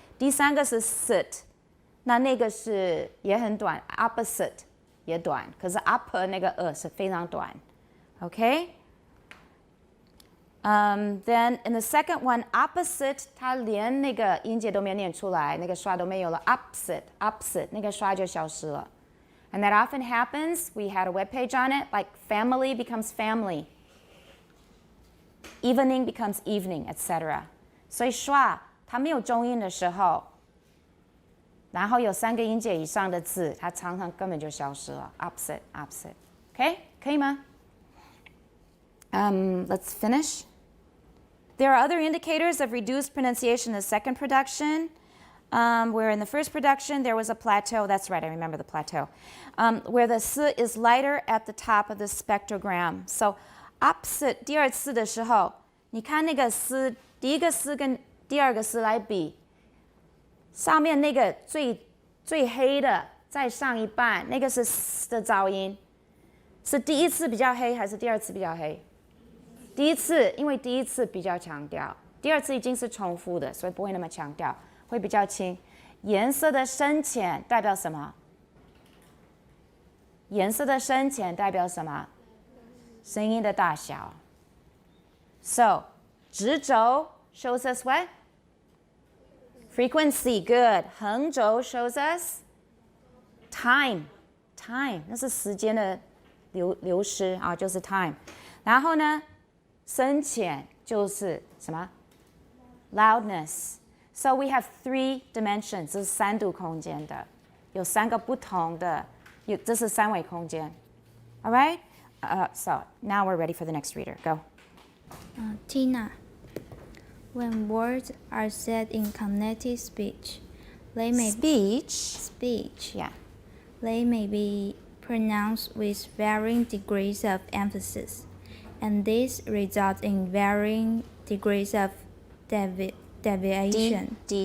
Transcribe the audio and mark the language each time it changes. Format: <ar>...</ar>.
<zh>第3个是 sit， 那个是也很短 ，opposite 也短，可是 upper 那个是非常短 ，OK。</zh> <en>Then in the second one,</en> <zh>opposite 它连那个音节都没有念出来，那个schwa都没有了 ，opposite 那个schwa就消失了。</zh> <en>And that often happens. We had a web page on it, like family becomes family, evening becomes evening, etc.</en> <zh>所以schwa它没有中音的时候，然后有3个音节以上的字，它常常根本就消失了 ，opposite。</zh> <en>OK，</en> <zh>可以吗？</zh> <en>Let's finish. There are other indicators of reduced pronunciation in the second production, where in the first production there was a plateau. That's right, I remember the plateau, where the s is lighter at the top of the spectrogram.</en> <zh>So opposite 第2次的时候，你看那个 s 第一个 s 跟第2个 s 来比，上面那个最黑的在上一半，那个是 s 的噪音，是第1次比较黑还是第2次比较黑？第1次，因为第1次比较强调，第2次已经是重复的，所以不会那么强调，会比较轻。颜色的深浅代表什么？颜色的深浅代表什么？声音的大小。</zh> <en>So 直轴 shows us what? Frequency, good.</en> <zh>横轴</zh> <en>shows us time,</en> <zh>那是时间的流失啊，就是 time。然后呢？深浅就是什么 ？loudness.</zh> <en>So we have 3 dimensions.</en> <zh>这是3度空间的，有3个不同的，这是3维空间。</zh> <en>All right. So now we're ready for the next reader. Go. Tina. When words are said in connected speech, they may speech. Yeah. They may be pronounced with varying degrees of emphasis, and this results in varying degrees of deviation.</en>